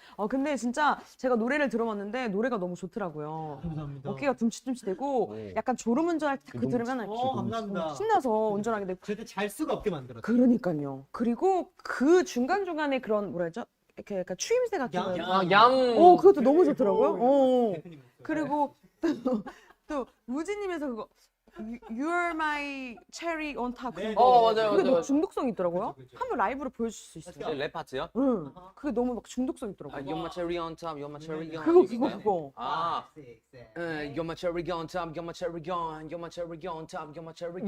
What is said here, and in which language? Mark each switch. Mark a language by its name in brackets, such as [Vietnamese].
[Korean] 근데 진짜 제가 노래를 들어봤는데 노래가 너무 좋더라고요. 감사합니다. 어깨가 둠칫둠칫되고 네. 약간 졸음운전할 때 그 들으면 감사합니다. 신나서 운전하게 되고 절대 잘 수가 없게 만들었어요. 그러니까요. 그리고 그 중간중간에 그런 뭐라 하죠? 이렇게 약간 추임새 같은 거. 얌. 그것도 너무 좋더라고요. 대표님 목소리. 그리고 또 무지님에서 그거 [English] You are my cherry on top. [Korean] 네, 맞아요, 그게 너무 중독성 있더라고요. 그죠, 그죠. 한번 라이브로 보여줄 수 있어요? 랩 파트요? 응. 그게 너무 막 중독성 있더라고요. [English] You're my cherry on top, you're my cherry on [Korean] 그거. 아, 섹시. [English] you're my cherry on top, you're my cherry on, you're my cherry on top, you're my cherry